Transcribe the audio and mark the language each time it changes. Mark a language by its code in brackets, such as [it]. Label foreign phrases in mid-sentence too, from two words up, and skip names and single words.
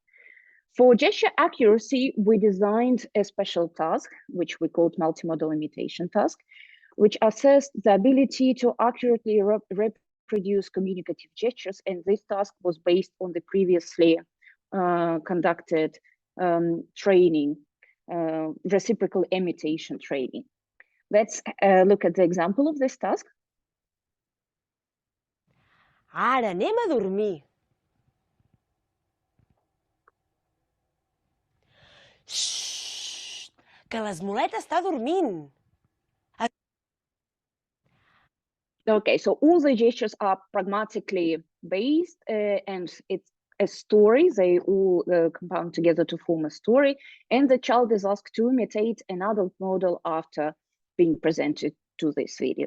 [en] For gesture accuracy, we designed a special task, which we called multimodal imitation task, which assessed the ability to accurately reproduce communicative gestures. And this task was based on the previously conducted training, reciprocal imitation training. Let's look at the example of this task. [ca] Ara anem a dormir. Xxxt, que l'esmoleta està dormint. [en] Okay, so all the gestures are pragmatically based and it's a story. They all compound together to form a story. And the child is asked to imitate an adult model after being presented to this video.